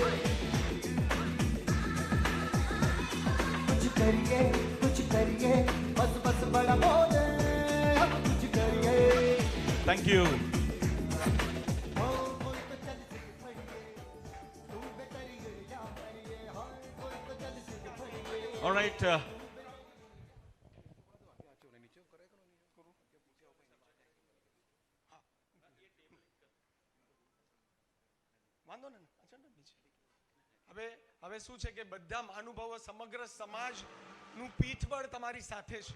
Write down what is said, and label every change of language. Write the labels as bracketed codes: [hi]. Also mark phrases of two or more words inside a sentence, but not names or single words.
[hi] बस बस बड़ा बोले, हम कुछ करिए. [en] thank you. All right. [gu] વાંધો ને, હવે શું છે કે બધા મહાનુભાવો, સમગ્ર સમાજનું પીઠબળ તમારી સાથે છે.